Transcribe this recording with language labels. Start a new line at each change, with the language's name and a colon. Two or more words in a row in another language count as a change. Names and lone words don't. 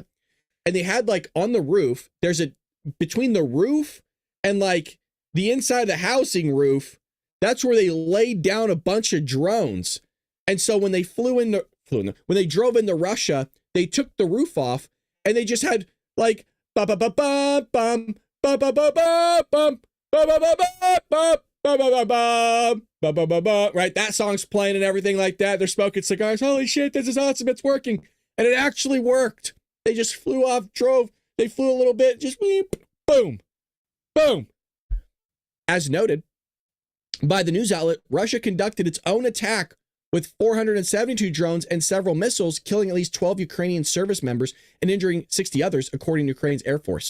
English: And they had like on the roof, between the roof and like the inside of the housing roof, that's where they laid down a bunch of drones. And so when they when they drove into Russia, they took the roof off and they just had like ba ba ba ba bum ba ba ba ba bum ba ba ba ba ba ba ba ba ba ba ba ba, right? That song's playing and everything like that. They're smoking cigars. Holy shit, this is awesome. It's working. And it actually worked. They just flew off, they flew a little bit, just boom, boom. As noted by the news outlet, Russia conducted its own attack with 472 drones and several missiles, killing at least 12 Ukrainian service members and injuring 60 others, according to Ukraine's Air Force.